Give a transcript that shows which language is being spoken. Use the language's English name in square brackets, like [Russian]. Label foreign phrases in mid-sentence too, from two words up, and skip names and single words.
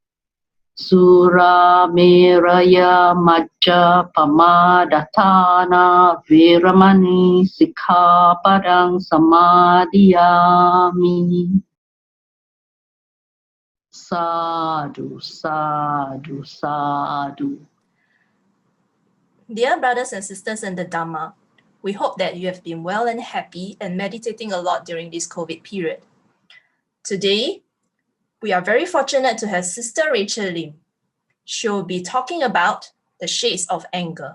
[Pali] Sura meraya majja pamadatthana veramani sikkhapadang samadhiyami. Sadhu, sadhu, sadhu. [English] Dear brothers and sisters in the Dharma, we hope that you have been well and happy and meditating a lot during this COVID period. Today, we are very fortunate to have Sister Rachel Lim. She will be talking about the shades of anger.